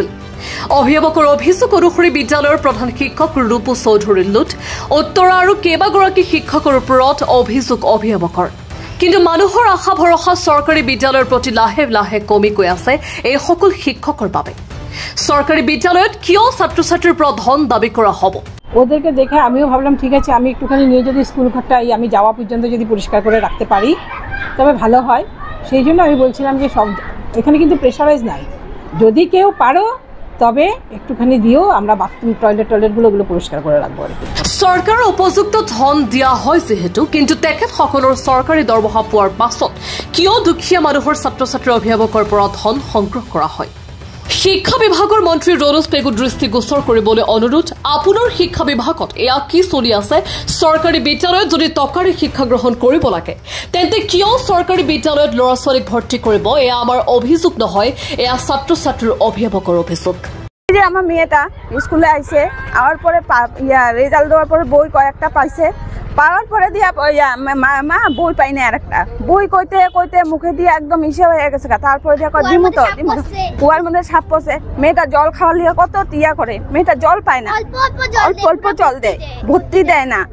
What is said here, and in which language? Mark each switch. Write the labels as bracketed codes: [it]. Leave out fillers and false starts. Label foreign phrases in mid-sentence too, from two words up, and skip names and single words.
[as] অভিভাৱকৰ অভিযোগ অনুসৰি বিদ্যালয়ৰ প্ৰধান শিক্ষক ৰূপু চৌধুৰী লুট উত্তৰা আৰু কেইবাগৰাকী শিক্ষকৰ ওপৰত অভিযোগ অভিভাৱকৰ কিন্তু মানুহৰ আশা ভৰসা চৰকাৰী বিদ্যালয়ৰ প্ৰতি লাহে লাহে কমি গৈ আছে এই সকল শিক্ষকৰ বাবে সরকারি বিদ্যালয়ত কিয় ছাত্ৰ-ছাত্ৰীৰ পৰা ধন দাবী কৰা হ'ব। [bn] ওদেরকে দেখে আমিও ভাবলাম ঠিক আছে আমি একটুখানি নিয়ে যদি স্কুল ঘরটা আমি যাওয়া পর্যন্ত যদি পরিষ্কার করে রাখতে পারি তবে ভালো হয়। সেই জন্য আমি বলছিলাম যে সব এখানে কিন্তু প্রেশারাইজ নাই, যদি কেউ পারো তবে একটুখানি দিও, আমরা বাথরুম টয়লেটগুলো ওগুলো পরিষ্কার করে রাখবো। [as] সরকার উপযুক্ত ধন দিয়া হয় যেহেতু কিন্তু তেখেতসকলৰ চৰকাৰী দৰমহা পোৱাৰ পাছত কিয় দুখীয়া মানুহৰ ছাত্ৰ-ছাত্ৰীৰ অভিভাৱকৰ পৰা ধন সংগ্ৰহ কৰা হয়। শিক্ষা বিভাগৰ মন্ত্ৰী ৰণোজ পেগুৰ দৃষ্টিগোচৰ কৰিবলৈ অনুৰোধ। আপোনাৰ শিক্ষা বিভাগত এয়া কি চলি আছে? চৰকাৰী বিদ্যালয়ত যদি টকাৰে শিক্ষা গ্ৰহণ কৰিব লাগে তেন্তে কিয় চৰকাৰী বিদ্যালয়ত ল'ৰা ছোৱালীক ভৰ্তি কৰিব? এয়া আমাৰ অভিযোগ নহয়, এয়া ছাত্ৰ-ছাত্ৰীৰ অভিভাৱকৰ অভিযোগ। [bn] যে আমার মেয়েটা স্কুলে আইছে, আওয়ার পরে রেজাল্ট দেওয়ার পরে বই কয়েকটা পাইছে, পাওয়ার পরে দিয়া মা বই পাই না, আরেকটা বই কইতে কইতে মুখে দিয়ে একদম ইসে হয়ে গেছে। তারপরে দিয়া দিমু তো কুয়ার মধ্যে সাপ পড়ছে। মেয়েটা জল খাওয়ার লিগে কত টিয়া করে, মেয়েটা জল পায় না, অল্প অল্প জল দেয়, ভর্তি দেয় না।